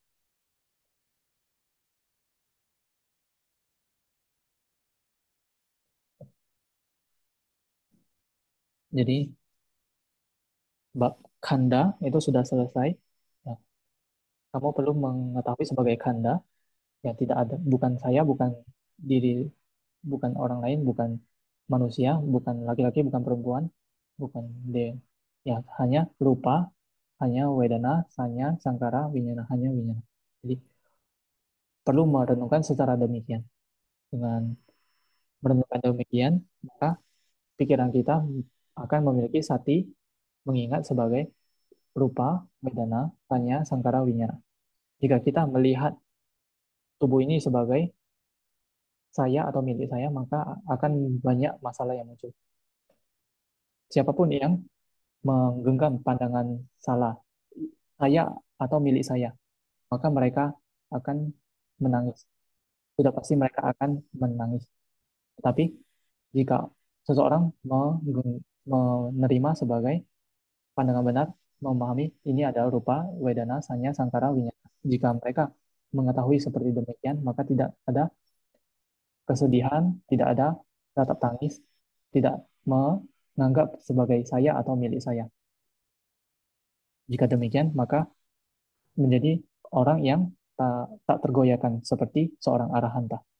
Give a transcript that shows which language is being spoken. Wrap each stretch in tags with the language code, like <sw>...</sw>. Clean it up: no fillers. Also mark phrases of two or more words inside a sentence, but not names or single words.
<id>Jadi bab khanda itu sudah selesai. Ya, kamu perlu mengetahui sebagai khanda, ya tidak ada, bukan saya, bukan diri, bukan orang lain, bukan manusia, bukan laki-laki, bukan perempuan, bukan de, ya hanya rupa, hanya wedana, sanya, sangkara, winyana, hanya winyana. Jadi perlu merenungkan secara demikian. Dengan merenungkan demikian, maka pikiran kita akan memiliki sati mengingat sebagai rupa, wedana, sanya, sangkara, winyana. Jika kita melihat tubuh ini sebagai saya atau milik saya, maka akan banyak masalah yang muncul. Siapapun yang menggenggam pandangan salah saya atau milik saya, maka mereka akan menangis. Sudah pasti mereka akan menangis. Tetapi jika seseorang menerima sebagai pandangan benar, memahami ini adalah rupa, wedana, sanya, sangkara, winyana. Jika mereka mengetahui seperti demikian, maka tidak ada kesedihan, tidak ada ratap tangis, tidak menganggap sebagai saya atau milik saya. Jika demikian, maka menjadi orang yang tak tergoyahkan seperti seorang arahanta.</id>